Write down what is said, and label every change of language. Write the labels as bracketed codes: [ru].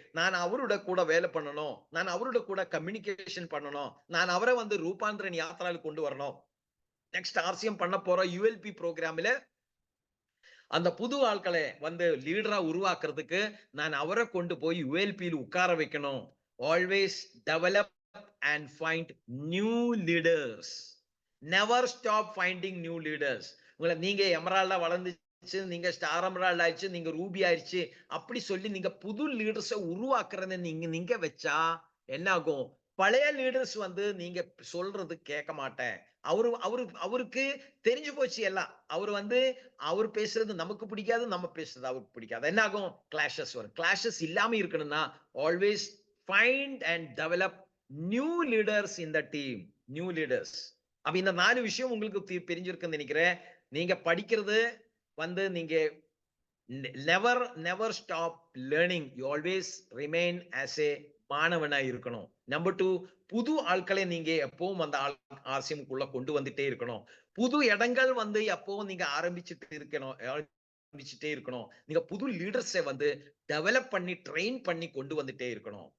[ta] நான் அவரோட கூட வேலை பண்ணணும், நான் அவரோட கூட கம்யூனிகேஷன் பண்ணணும், நான் அவரை வந்து ரூபாந்திரன் யாத்திரால கொண்டு வரணும். நெக்ஸ்ட் ஆர்சிஎம் பண்ண போற யூஎல்பி ப்ரோக்ராம்ல அந்த புது ஆட்களை வந்து லீடரா உருவாக்குறதுக்கு நான் அவரை கொண்டு போய் யூஎல்பியில் உட்கார வைக்கணும். [en] Always develop and find new leaders. Never stop finding new leaders. [ta] உங்களை நீங்க எமரால்டா வளர்ந்துச்சு, நீங்க ஸ்டார் எமரால்ட் ஆயிடுச்சு, நீங்க ரூபி ஆயிடுச்சு, அப்படி சொல்லி நீங்க புது லீடர்ஸை உருவாக்குறத நீங்க வச்சா என்ன ஆகும்? பழைய லீடர்ஸ் வந்து நீங்க சொல்றது கேட்க மாட்டேன், அவருக்கு தெரிஞ்சு போச்சு எல்லாம். அவர் பேசுறது நமக்கு பிடிக்காது, நம்ம பேசுறது அவருக்கு பிடிக்காது. என்ன ஆகும்? கிளாஷஸ் வரும். கிளாஷஸ் இல்லாம இருக்கணும்னா [en] Always find and develop new leaders in the team. New leaders. [ta] அப்ப இந்த 4 விஷயம் உங்களுக்கு தெரிஞ்சிருக்குன்னு நினைக்கிறேன். நீங்க படிக்கிறது நீங்க [en] never stop learning. You always remain as a [ta] மாணவனா இருக்கணும். நம்பர் 2, புது ஆட்களை நீங்க எப்பவும் அந்த ஆர்சிஎம்குள்ள கொண்டு வந்துட்டே இருக்கணும். புது இடங்கள் எப்பவும் நீங்க ஆரம்பிச்சுட்டே இருக்கணும். நீங்க புது லீடர்ஸை டெவலப் பண்ணி ட்ரெயின் பண்ணி கொண்டு வந்துட்டே இருக்கணும்.